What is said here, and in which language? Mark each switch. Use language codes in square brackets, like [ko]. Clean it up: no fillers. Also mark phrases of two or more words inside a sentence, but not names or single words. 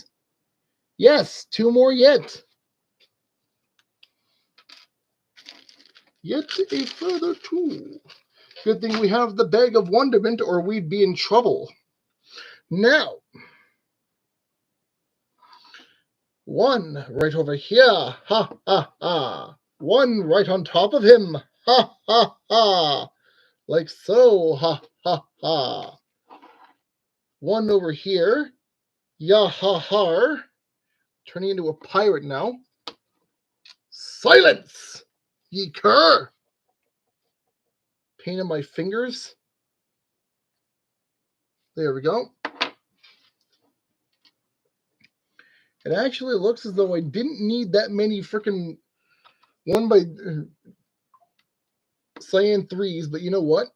[en] Yes, 2 more yet. Yet a further 2. Good thing we have the bag of wonderment, or we'd be in trouble. Now, 1 right over here. Ha, ha, ha. 1 right on top of him. Ha, ha, ha. Like so. Ha, ha, ha. 1 over here. Ya, ha, ha. Turning into a pirate now. Silence, ye cur. Pain in my fingers. There we go. It actually looks as though I didn't need that many freaking 1 by cyan 3s, but you know what?